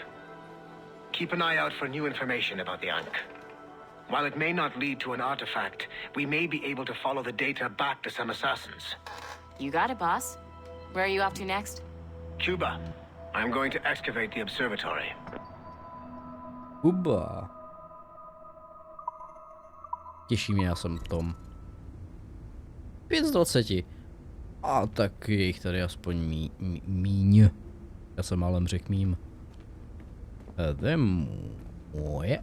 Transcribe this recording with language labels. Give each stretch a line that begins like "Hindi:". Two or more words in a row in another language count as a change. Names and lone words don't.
English: Keep an eye out for new information about the Ankh. While it may not lead to an artifact, we may be able to follow the data back to some assassins. You got it, boss. Where are you off to next? Cuba. I'm going to excavate the observatory.
Czech: Kuba. Těší mě, já jsem Tom. 5 z 20. A tak je jich tady aspoň míň. Já jsem málem řekl mým. To je moje.